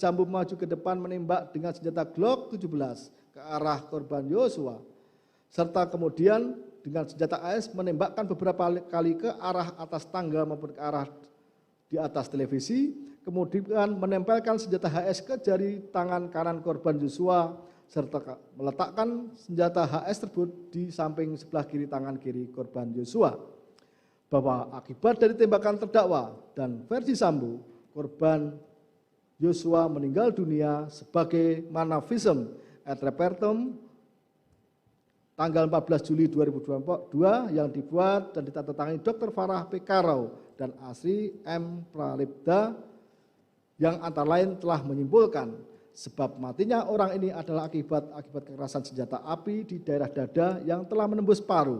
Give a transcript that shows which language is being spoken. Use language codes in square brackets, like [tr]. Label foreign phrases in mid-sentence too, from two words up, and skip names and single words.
[id] Sambo maju ke depan menembak dengan senjata Glock 17 ke arah korban Yosua, serta kemudian dengan senjata AS menembakkan beberapa kali ke arah atas tangga maupun ke arah di atas televisi, kemudian menempelkan senjata HS ke jari tangan kanan korban Yosua, serta meletakkan senjata HS tersebut di samping sebelah kiri tangan kiri korban Yosua. Bahwa akibat dari tembakan terdakwa dan Ferdi Sambo, korban Yosua meninggal dunia sebagaimana [la] visum et repertum [id] tanggal 14 Juli 2022 yang dibuat dan ditandatangani Dr. Farah P. Karau dan Asri M. Pralipda, yang antara lain telah menyimpulkan sebab matinya orang ini adalah akibat kekerasan senjata api di daerah dada yang telah menembus paru.